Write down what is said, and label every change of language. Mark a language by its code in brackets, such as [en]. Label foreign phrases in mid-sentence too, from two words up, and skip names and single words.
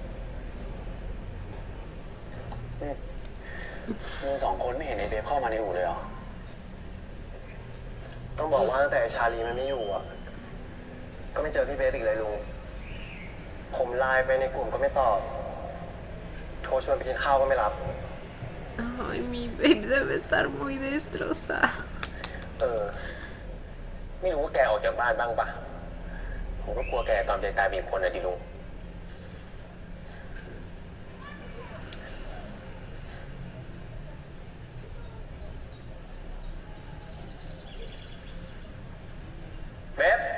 [th] มึงสองคนไม่เห็นไอ้เบฟเข้ามาในอู่เลยเหรอ ต้องบอกว่าตั้งแต่ชาลีมันไม่อยู่อ่ะ ก็ไม่เจอพี่เบฟอีกเลยลุง ผมไลน์ไปในกลุ่มก็ไม่ตอบ โทรชวนไปกินข้าวก็ไม่รับ [es] Ay, mi babe debe estar muy destrozada. [th] ไม่รู้ว่าแกออกจากบ้านบ้างปะผมก็กลัวแกตอนใจตายมีคนอะดิลุง เบฟ